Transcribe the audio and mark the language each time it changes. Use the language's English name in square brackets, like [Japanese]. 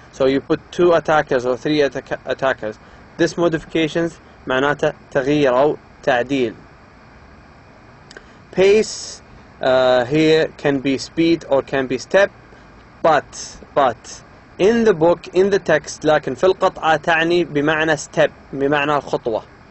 [English] So you put 2 attackers or 3 attackers. This modifications [Arabic] معناته تغيير أو تعديل. [English] Pace here can be speed or can be step, but in the book, in the text, [Arabic] لكن في القطعة تعني بمعنى [English] step, [Arabic] بمعنى الخطوة.